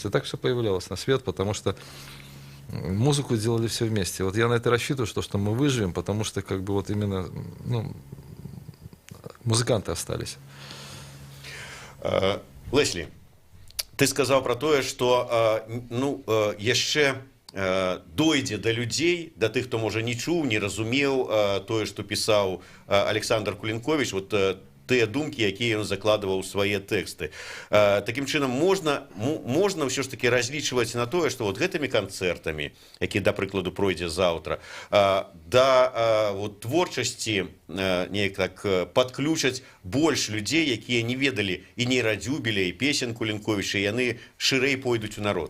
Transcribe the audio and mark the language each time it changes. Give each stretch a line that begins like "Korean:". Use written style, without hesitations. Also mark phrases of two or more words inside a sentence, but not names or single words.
Russian: И так все появлялось на свет, потому что музыку делали все вместе. Вот я на это рассчитываю, что мы выживем, потому что как бы вот именно, ну, музыканты остались.
Belarusian: Леслі,
Russian: ты сказал
Belarusian: про тое, что ну, яшчэ дойдзе да людзей, да тых, хто можа не чуў, не разумеў тое, што пісаў Александр Кулінковіч, вот тыя думкі, якія ён закладываў у свае тэксты. Такім чынам можна ўсё ж таки разлічваць на тое, што вот гэтымі канцэртамі, які, да прыкладу, пройдзе заўтра, да вот творчасці неяк так падключаць больш людзей, якія не ведалі і нейрадзюбеля, і песен Кулінковіча, і яны шырэй пойдуць у народ.